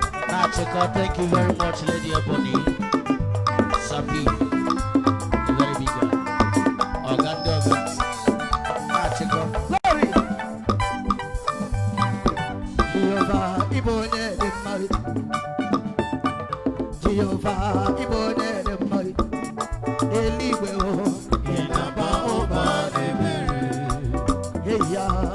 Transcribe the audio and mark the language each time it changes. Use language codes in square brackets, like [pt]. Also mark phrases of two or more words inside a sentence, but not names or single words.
[en] Nachiko, thank you very much, Lady Ebony. Sabi, a very big guy. [ig] Oga ndị ọga. [en] Nachiko. Glory. [ig] Jehovah, ịbụ onye dị mma. Jehova, ị bụ onye dị mma. Eluigwe, o. Ị na-aba ụba n'ebere. Hey, ya.